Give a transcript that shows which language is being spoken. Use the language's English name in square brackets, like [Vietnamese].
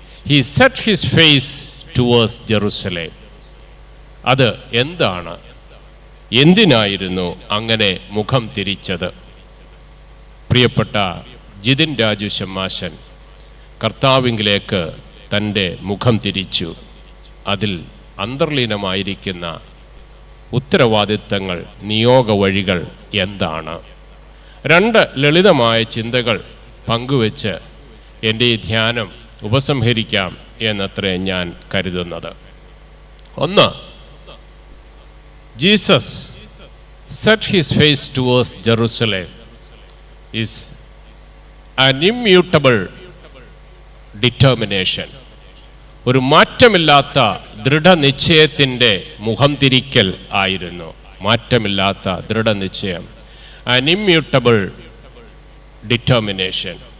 [English] He set his face towards Jerusalem. [Malayalam] അത് എന്താണ്, എന്തിനായിരുന്നു അങ്ങനെ മുഖം തിരിച്ചത്? പ്രിയപ്പെട്ട ജിതിൻ രാജു ശമ്മാശൻ കർത്താവിങ്കിലേക്ക് തൻ്റെ മുഖം തിരിച്ചു. അതിൽ അന്തർലീനമായിരിക്കുന്ന ഉത്തരവാദിത്തങ്ങൾ, നിയോഗ വഴികൾ എന്താണ്? 2 ലളിതമായ ചിന്തകൾ പങ്കുവെച്ച് എൻ്റെ ഈ ധ്യാനം ഉപസംഹരിക്കാം എന്നത്രേ ഞാൻ കരുതുന്നത്. [English] 1, Jesus set his face towards Jerusalem is an immutable determination. [Malayalam] ഒരു മാറ്റമില്ലാത്ത ദൃഢനിശ്ചയത്തിൻ്റെ മുഖം തിരിക്കൽ ആയിരുന്നു. മാറ്റമില്ലാത്ത ദൃഢനിശ്ചയം, [English] an immutable determination.